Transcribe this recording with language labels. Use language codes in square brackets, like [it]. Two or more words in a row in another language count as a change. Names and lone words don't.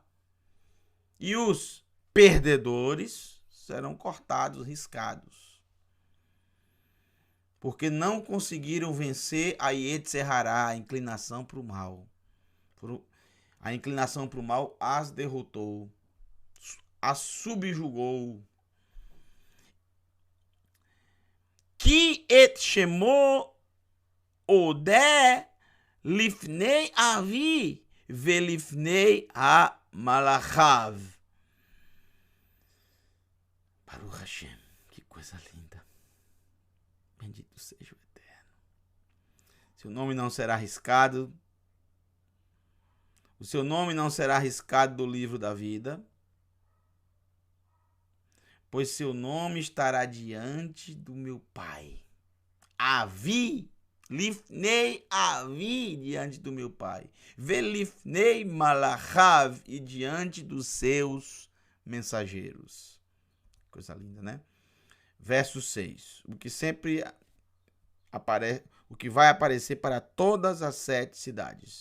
[pt] E os perdedores serão cortados, riscados. Porque não conseguiram vencer a Yetzerará, a inclinação para o mal. A inclinação para o mal as derrotou, as subjugou. [he] כי את שמו אודה לפני אבי ולפני ה מלאכיו. ברוך השם, [pt] que coisa linda. Bendito seja o Eterno. Seu nome não será arriscado. O seu nome não será arriscado do livro da vida, pois seu nome estará diante do meu Pai. [he] אבי, לפני אבי, [pt] diante do meu Pai. [he] ולפני מלאכיו, [pt] e diante dos seus mensageiros. Coisa linda, né? Verso 6. O que sempre aparece, o que vai aparecer para todas as 7 cidades.